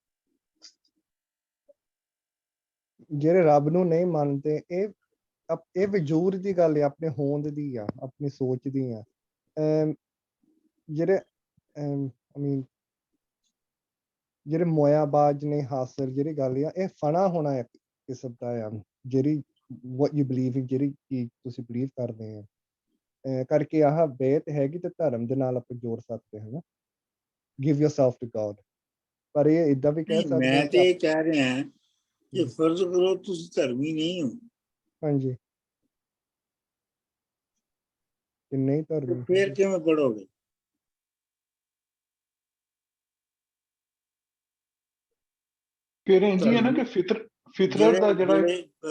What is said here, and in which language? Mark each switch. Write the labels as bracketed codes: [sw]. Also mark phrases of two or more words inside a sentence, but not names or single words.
[pa] ਜਿਹੜੇ ਰੱਬ ਨੂੰ ਨਹੀਂ ਮੰਨਦੇ, ਇਹ ਵਜੂਦ ਦੀ ਗੱਲ ਹੈ, ਆਪਣੇ ਹੋਂਦ ਦੀ ਆ, ਆਪਣੀ ਸੋਚ ਦੀ ਆ. ਜਿਹੜੇ ਜਿਹੜੇ ਮੋਇਆ ਬਾਜ ਨੇ ਹਾਸਲ ਜਿਹੜੀ ਗੱਲ ਆ, ਇਹ ਫਨਾ ਹੋਣਾ ਇੱਕ ਕਿਸਮ ਦਾ ਆ, ਜਿਹੜੀ [en] what you believe in, [pa] ਜਿਹੜੀ ਚੀਜ਼ ਤੁਸੀਂ ਬਲੀਵ ਕਰਦੇ ਆ ਕਰਕੇ ਆਹ ਬੇਤ ਹੈਗੀ ਤੇ ਧਰਮ ਦੇ ਨਾਲ ਆਪਾਂ ਜੋੜ ਸਕਦੇ ਹਾਂ ਨਾ, [en] give yourself to God. [pa] ਪਰ ਇਹ ਏਦਾਂ ਵੀ ਕਹਿ ਸਕਦੇ ਮੈਂ ਤੇ ਇਹ ਕਹਿ ਰਿਹਾ ਕਿ ਫਰਜ਼ ਕਰੋ ਤੁਸੀਂ ਧਰਮੀ ਨਹੀਂ ਹੋ. ਹਾਂਜੀ. ਕਿ ਨਹੀਂ ਧਰਮੀ, ਫਿਰ ਕਿਵੇਂ ਪੜ੍ਹੋਗੇ? ਫਿਰ ਇੰਝ ਹੀ ਹੈ ਨਾ ਕਿ ਫਿਤਰਤ ਦਾ ਜਿਹੜਾ